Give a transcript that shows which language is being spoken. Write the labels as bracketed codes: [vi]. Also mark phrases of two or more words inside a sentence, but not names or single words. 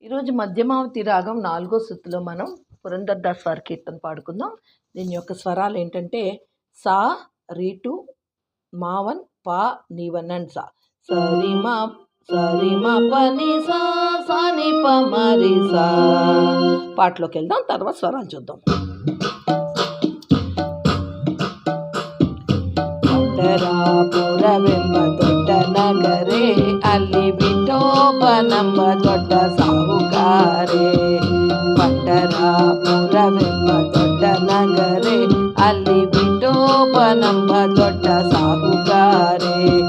[te] ఈరోజు మధ్యమావతి రాగం 4వ శృతిలో మనం పురంధరదాస్ వారి కీర్తన పాడుకుందాం. దీని యొక్క స్వరాలు ఏంటంటే సా రీటు మావన్ పా నీవన్ సా సరి మా పని సా సాని ప మరి సా. పాటలోకి వెళ్దాం, తర్వాత స్వరాలు చూద్దాం. [kn] ಪುರವೆಂಬ ದೊಡ್ಡ ನಗರೇ, ಅಲ್ಲಿ ವಿಠೋಬನೆಂಬ ದೊಡ್ಡ ಸಾಹುಕಾರೆ. ಪಂಡರಾಪುರವೆಂಬ ದೊಡ್ಡ ನಗರೇ, ಅಲ್ಲಿ ವಿಠೋಬನೆಂಬ ದೊಡ್ಡ ಸಾಹುಕಾರೆ.